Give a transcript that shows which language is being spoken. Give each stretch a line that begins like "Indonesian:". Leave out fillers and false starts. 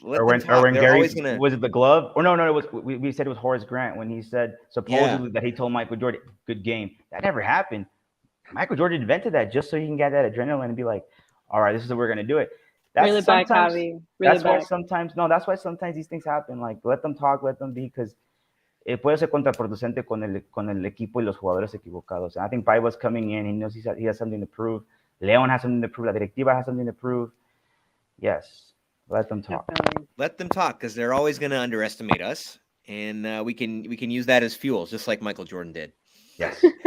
English: or when Gary was it the glove? Or no, it was. We said it was Horace Grant when he said supposedly that he told Michael Jordan, "Good game." That never happened. Michael Jordan invented that just so he can get that adrenaline and be like, all right, this is how we're gonna do it. That's really bad, Javi. Really that's why sometimes these things happen. Like, let them talk, let them be, because
Spanish: puede ser contraproducente con el equipo y los jugadores equivocados.
English: And I think Paiva's coming in. He knows he has something to prove. Leon has something to prove.
Spanish: La directiva
English: has something to prove. Yes, let them talk. Definitely. Let them talk, because they're always going to underestimate us, and we can use that as fuel, just like Michael Jordan did. Yes.